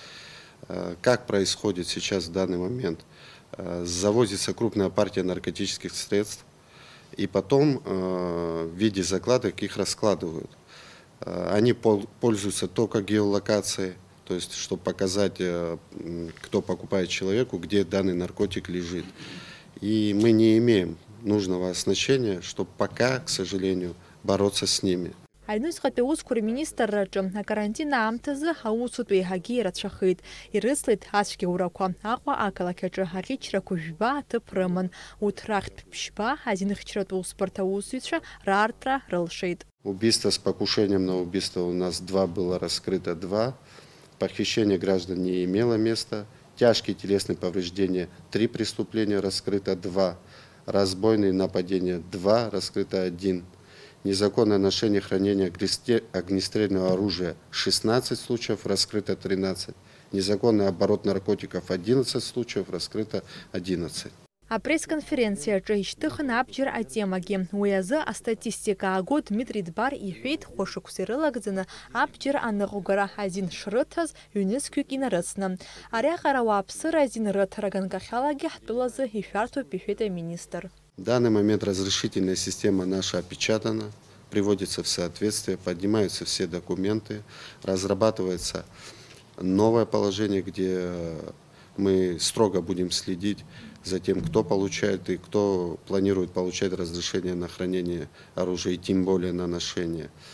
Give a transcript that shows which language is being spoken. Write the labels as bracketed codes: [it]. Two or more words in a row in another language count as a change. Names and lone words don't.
[ru] Как происходит сейчас в данный момент? Завозится крупная партия наркотических средств, и потом в виде закладок их раскладывают. Они пользуются только геолокацией, то есть чтобы показать, кто покупает человеку, где данный наркотик лежит. И мы не имеем нужного оснащения, чтобы пока, к сожалению, бороться с ними. [ab] Аҩныҵҟатәи аусқәа рминистрраҿы акарантин аамҭазы аусутәы еиҳагьы ирацәахеит. Ирыцлеит ацәгьаурақәа. Аҟәа ақалақь аҿы аӷьычрақәа жәба аҭыԥ рыман. Урҭ рахьтә ԥшьба азинхьчаратә усбарҭа аусзуҩцәа раартра рылшеит. Убийство с покушением на убийство у нас было раскрыто 2. Похищение граждан не имело места. Тяжкие телесные повреждения 3 преступления, раскрыто 2. Разбойные нападения 2, раскрыто 1. Незаконное ношение, хранение огнестрельного оружия 16 случаев, раскрыто 13. Незаконный оборот наркотиков 11 случаев, раскрыто 11. Апресс-конференциаҿы ишьҭыхын абџьар атемагьы. Уи азы астатистика ааго Дмитри Дбар иҳәеит, хәышықәса ирылагӡаны абџьар аныҟәгара азин шрыҭаз ҩнызқьҩык инарыцны. Ариаҟара ауааԥсыра азин рыҭара ганкахьалагьы ҳтәылазы ишәарҭоуп, иҳәеит аминистр. [ru] В данный момент разрешительная система наша опечатана, приводится в соответствие, поднимаются все документы, разрабатывается новое положение, где мы строго будем следить за тем, кто получает и кто планирует получать разрешение на хранение оружия, и тем более на ношение.